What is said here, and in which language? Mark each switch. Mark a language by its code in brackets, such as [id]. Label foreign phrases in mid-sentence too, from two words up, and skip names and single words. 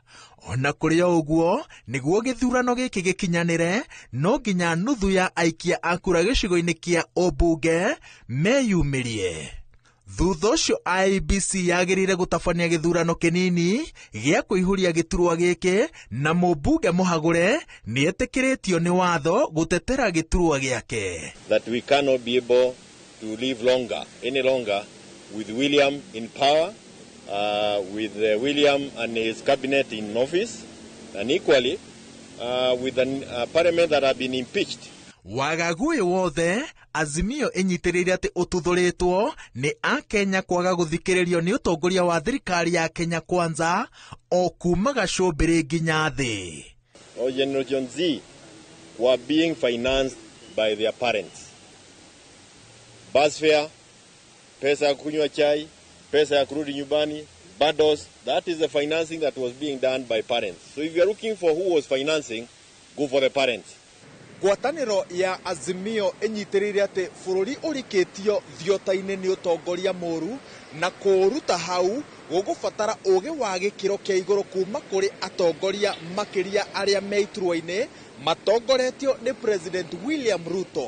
[ki] Ona kũrĩ o ũguo, nĩguo gĩthurano gĩkĩ gĩkinyanĩre, no nginya nuthu ya aikia a kura gĩcigo-inĩ kĩa ũmbunge meyumĩrie. Thutha ũcio IEBC yagĩrĩire gũtabania gĩthurano kĩnini gĩa kũihũria gĩturwa gĩkĩ na mũmbunge mũhagũre nĩ etĩkĩrĩtio nĩ watho gũtetera gĩturwa gĩake. [en] That we cannot be able to live any longer with William in power, with William and his cabinet in office, and equally with the parliament that have been impeached. [ki] Wagagu ũyũ wothe, Azimio ĩnyitĩrĩire atĩ ũtuthũrĩtwo nĩ Akenya kwaga gũthikĩrĩrio nĩ ũtongoria wa thirikari ya Kenya Kwanza o kuma gacũmbĩrĩ nginya thĩ. [en] Generation Z were being financed by their parents. Bus fare, [sw] pesa ya kunywa chai, pesa ya kurudi nyumbani, [en] bundles, that is the financing that was being done by parents. So if you are looking for who was financing, go for the parents. [ki] Ngwatanĩro ya Azimio ĩnyitĩrĩire atĩ bũrũri ũrikĩtio thiota-inĩ nĩ ũtongoria mũru na kũruta hau gũgũbatara ũgĩ wa gĩkĩro kĩa igũrũ kuma kũrĩ atongoria makĩria arĩa me iturwa-inĩ matongoretio nĩ President William Ruto.